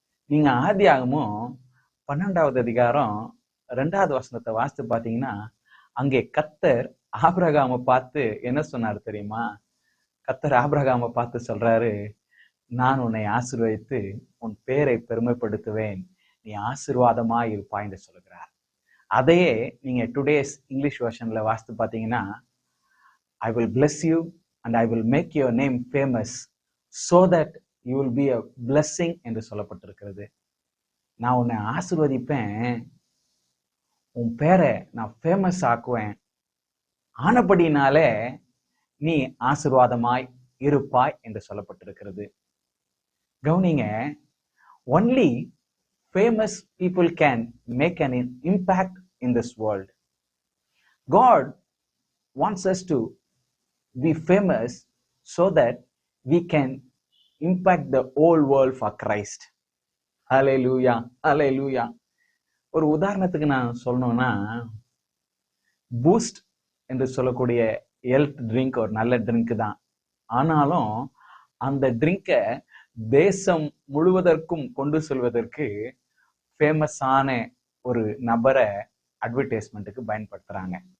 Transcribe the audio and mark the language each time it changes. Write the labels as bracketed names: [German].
[Tamil] நீங்க ஆதியாகமும் 12வது அதிகாரம் 2வது வசனத்தை வாசித்து பாத்தீங்கன்னா, அங்கே கர்த்தர் ஆபிரகாமை பார்த்து என்ன சொன்னார் தெரியுமா? கர்த்தர் ஆபிரகாமை பார்த்து சொல்றாரு, நான் உன்னை ஆசீர்வதித்து உன் பேரை பெருமைப்படுத்துவேன், நீ ஆசீர்வாதமா இருப்பாய் என்று சொல்கிறார். அதையே நீங்க டுடேஸ் இங்கிலீஷ் வெர்ஷன்ல வாசித்து பாத்தீங்கன்னா, [English] I will bless you and I will make your name famous so that you will be a blessing [Tamil] என்று சொல்லப்பட்டிருக்கிறது. நான் உன்னை ஆசீர்வதிப்பேன், உன் பேரை நான் ஃபேமஸ் ஆக்குவேன், ஆனபடினாலே நீ ஆசீர்வாதமாய் இருப்பாய் என்று சொல்லப்பட்டிருக்கிறது. கவனிங்க, [English] only famous people can make an impact in this world. God wants us to be famous so that we can impact the whole world for Christ. Hallelujah, hallelujah. [Tamil] ஒரு உதாரணத்துக்கு நான் சொல்லணும்னா, பூஸ்ட் என்று சொல்லக்கூடிய ஹெல்த் ட்ரிங்க் ஒரு நல்ல drink தான். ஆனாலும் அந்த ட்ரிங்கை தேசம் முழுவதற்கும் கொண்டு செல்வதற்கு ஃபேமஸான ஒரு நபரை அட்வர்டைஸ்மெண்ட்டுக்கு பயன்படுத்துறாங்க.